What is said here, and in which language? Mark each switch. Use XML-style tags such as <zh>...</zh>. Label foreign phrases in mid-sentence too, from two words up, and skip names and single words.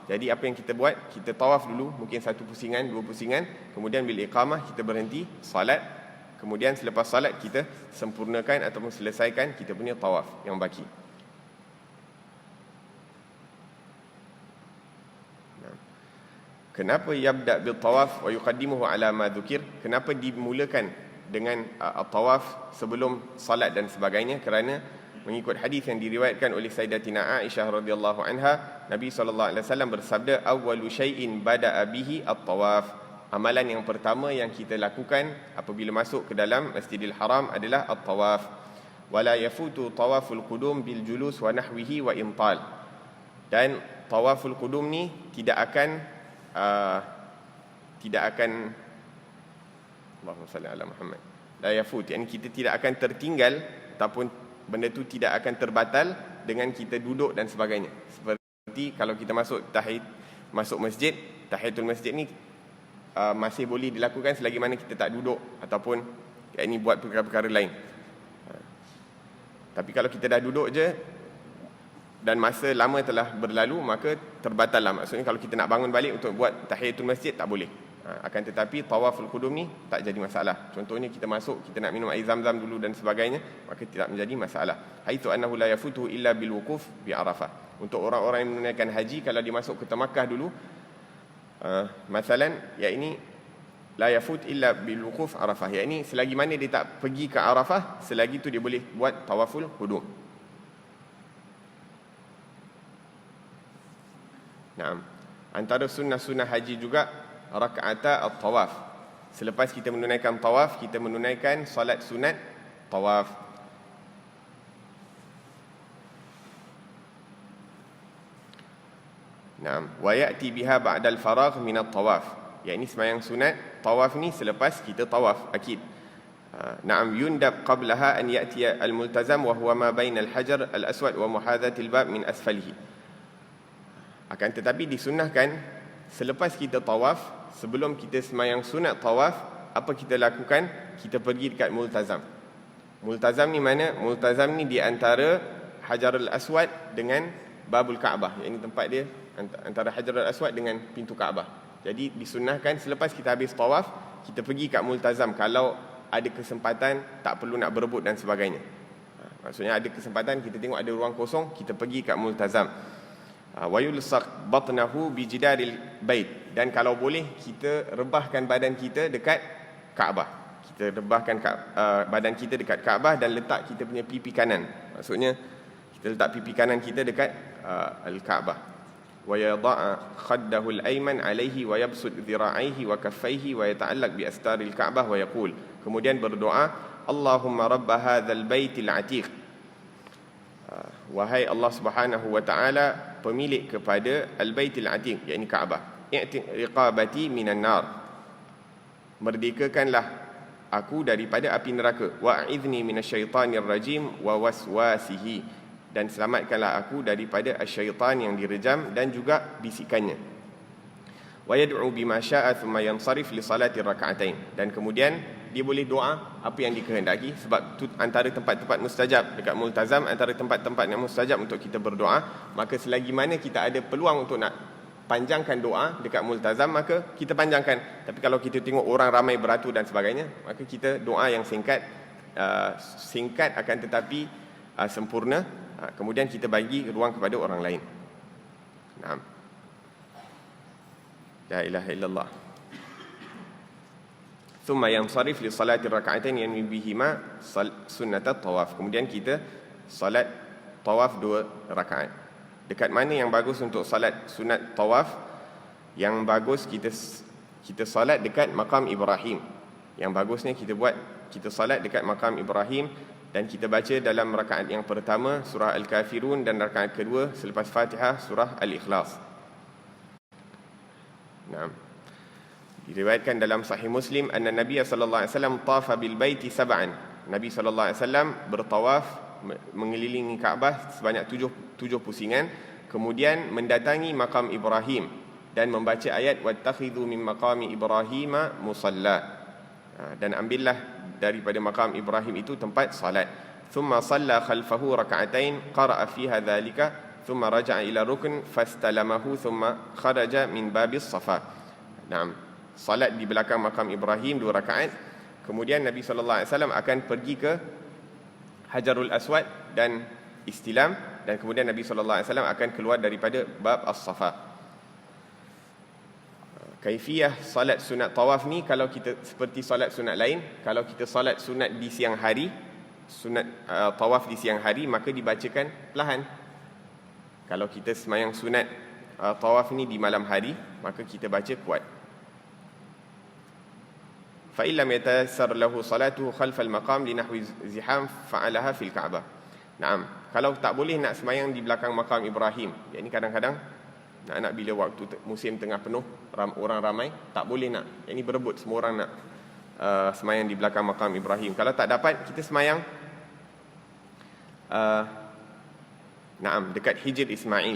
<ms>Jadi apa yang kita buat, kita tawaf dulu, mungkin 1 pusingan, 2 pusingan, kemudian bila iqamah kita berhenti salat, kemudian selepas salat kita sempurnakan ataupun selesaikan kita punya tawaf yang baki.</ms> <ar>Kenapa يبدأ بالطواف ويقدمه على ما ذكر?</ar> <ms>Kenapa dimulakan dengan tawaf sebelum salat dan sebagainya? Kerana mengikut hadis yang diriwayatkan oleh Sayyidatina Aisyah</ms> <ar>رضي الله عنها,</ar> <ms>Nabi</ms> <ar>صلى الله عليه وسلم</ar> <ms>bersabda,</ms> <ar>أول شيء بدأ به الطواف.</ar> <ms>Amalan yang pertama yang kita lakukan apabila masuk ke dalam Masjidil Haram adalah at-tawaf.</ms> <ar>ولا يفوت طواف القدوم بالجلوس ونحوه وإن طال.</ar> <ms>Dan tawaful qudum ni tidak akan</ms> <ar>اللهم صل على محمد, لا يفوت,</ar> <ms>yani kita tidak akan tertinggal ataupun benda tu tidak akan terbatal dengan kita duduk dan sebagainya. Seperti kalau kita masuk masjid, tahiyatul masjid ni masih boleh dilakukan selagi mana kita tak duduk ataupun yakni buat perkara-perkara lain. Tapi kalau kita dah duduk je dan masa lama telah berlalu, maka terbatal lah. Maksudnya kalau kita nak bangun balik untuk buat tahiyatul masjid, tak boleh. Akan tetapi tawaful qudum ni tak jadi masalah. Contohnya kita masuk, kita nak minum air zam-zam dulu dan sebagainya, maka tidak menjadi masalah.</ms> <ar>حيث أنه لا يفوت إلا بالوقوف بعرفة.</ar> <ms>Untuk orang-orang yang menunaikan haji, kalau dia masuk ke Makkah dulu,</ms> <ar>مثلا يعني لا يفوت إلا بالوقوف عرفة,</ar> <ms>yakni selagi mana dia tak pergi ke Arafah, selagi tu dia boleh buat tawaful qudum. Naam. Antara sunnah-sunnah haji juga</ms> <ar>ركعتا الطواف.</ar> <ms>Selepas kita menunaikan tawaf, kita menunaikan solat sunat tawaf.</ms> <ar>نعم، ويأتي بها بعد الفراغ من الطواف.</ar> <ms>Yakni sembahyang sunat tawaf ni selepas kita tawaf akid.</ms> <ar>نعم، يندب قبلها أن يأتي الملتزم وهو ما بين الحجر الأسود ومحاذاة الباب من أسفله.</ar> <ms>Akan tetapi disunnahkan selepas kita tawaf, sebelum kita sembahyang sunat tawaf, apa kita lakukan? Kita pergi dekat multazam. Multazam ni mana? Multazam ni di antara Hajarul Aswad dengan Babul Kaabah. Yang tempat dia antara Hajarul Aswad dengan pintu Kaabah. Jadi disunnahkan selepas kita habis tawaf, kita pergi kat multazam kalau ada kesempatan, tak perlu nak berebut dan sebagainya. Maksudnya ada kesempatan, kita tengok ada ruang kosong, kita pergi kat multazam.</ms> <ar>ويلصق بطنه بجدار البيت,</ar> <ms>dan kalau boleh kita rebahkan badan kita dekat Kaabah. Kita rebahkan badan kita dekat Kaabah dan letak kita punya pipi kanan. Maksudnya kita letak pipi kanan kita dekat al-Kaabah.</ms> <ar>ويضع خده الأيمن عليه ويبسط ذراعيه وكفيه ويتعلق بأستار الكعبة ويقول.</ar> <ms>Kemudian berdoa,</ms> <ar>اللهم رب هذا البيت العتيق.</ar> <ms>Wahai Allah</ms> <ar>سبحانه وتعالى,</ar> <ms>pemilik kepada</ms> <ar>البيت العتيق,</ar> <ms>yakni Kaabah,</ms> <ar>أعتق رقبتي من النار,</ar> <ms>merdekakanlah aku daripada api neraka,</ms> <ar>وأعذني من الشيطان الرجيم ووسوسته,</ar> <ms>dan selamatkanlah aku daripada asyaitan yang direjam dan juga bisikannya.</ms> <ar>ويدعو بما شاء ثم ينصرف لصلاة ركعتين,</ar> <ms>dan kemudian dia boleh doa apa yang dikehendaki, sebab tu antara tempat-tempat mustajab dekat multazam, antara tempat-tempat yang mustajab untuk kita berdoa. Maka selagi mana kita ada peluang untuk nak panjangkan doa dekat multazam, maka kita panjangkan. Tapi kalau kita tengok orang ramai beratur dan sebagainya, maka kita doa yang singkat akan tetapi sempurna. Kemudian kita bagi ruang kepada orang lain.</ms> <ar>نعم. لا إله إلا الله. ثم ينصرف لصلاة ركعتين ينوي بهما سنة الطواف.</ar> <ms>Kemudian kita salat tawaf 2 rakaat. Dekat mana yang bagus untuk salat sunat tawaf? Yang bagus kita salat dekat makam Ibrahim. Yang bagusnya kita salat dekat makam Ibrahim, dan kita baca dalam rakaat yang pertama surah Al-Kafirun, dan rakaat kedua selepas Fatihah surah Al-Ikhlas. Naam. Diriwayatkan dalam Sahih Muslim</ms> <ar>أن النبي صلى الله عليه وسلم طاف بالبيت سبعا.</ar> <ms>Nabi</ms> <ar>صلى الله عليه وسلم</ar> <ms>bertawaf mengelilingi Kaabah sebanyak 7 pusingan, kemudian mendatangi makam Ibrahim dan membaca ayat</ms> <ar>واتخذوا من مقام إبراهيم مصلى.</ar> <ms>Dan ambillah daripada makam Ibrahim itu tempat salat.</ms> <ar>ثم صلى خلفه ركعتين قرأ فيها ذلك ثم رجع إلى الركن فاستلمه ثم خرج من باب الصفا.</ar> <ms>Naam, salat di belakang makam Ibrahim 2 rakaat. Kemudian Nabi</ms> <ar>صلى الله عليه وسلم</ar> <ms>akan pergi ke Hajarul Aswad dan istilam, dan kemudian Nabi</ms> <ar>صلى الله عليه وسلم</ar> <ms>akan keluar daripada</ms> <ar>باب الصفا.</ar> <ms>Kaifiyah salat sunat tawaf ni, kalau kita seperti salat sunat lain, kalau kita salat sunat di siang hari, sunat tawaf di siang hari, maka dibacakan perlahan. Kalau kita semayang sunat tawaf ni di malam hari, maka kita baca kuat.</ms> <ar>فإن لم يتيسر له صلاته خلف المقام لنحو زحام فعلها في الكعبة.</ar> <ms>Naam, kalau tak boleh nak semayang di belakang makam Ibrahim, yang ini kadang-kadang nak bila waktu musim tengah penuh, orang ramai, tak boleh nak. Yang ini berebut, semua orang nak semayang di belakang makam Ibrahim. Kalau tak dapat, kita semayang dekat Hijr Ismail.</ms>